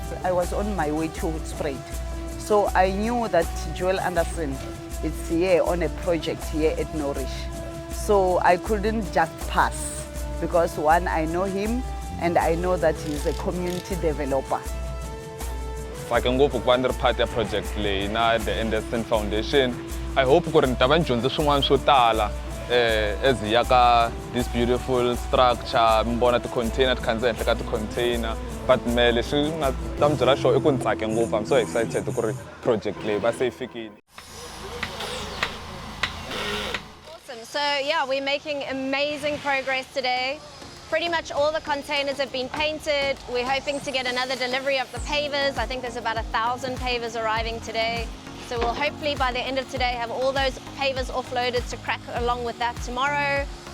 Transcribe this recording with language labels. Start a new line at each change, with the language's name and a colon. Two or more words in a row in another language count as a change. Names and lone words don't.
English: I was on my way to Hoedspruit, so I knew that Joel Andersen is here on a project here at Nourish. So I couldn't just pass because one, I know him, and I know that he's a community developer. I can go for one part of project na the Andersen Foundation. I hope
Tsonga: ku ri ni ta va ni dyondze swin'wana swo tala as hi ya ka
English: this beautiful structure,
Tsonga: mi vona ti-container ti khandziya henhla ka ti-container, but me leswi nga ta mi byela xona I ku ni tsake ngopfu.
English: I'm so excited
Tsonga: ku ri project leyi va se yi fikile.
English: Awesome. So yeah, we're making amazing progress today. Pretty much all the containers have been painted. We're hoping to get another delivery of the pavers. I think there's about 1,000 pavers arriving today. So we'll hopefully by the end of today have all those pavers offloaded to crack along with that tomorrow.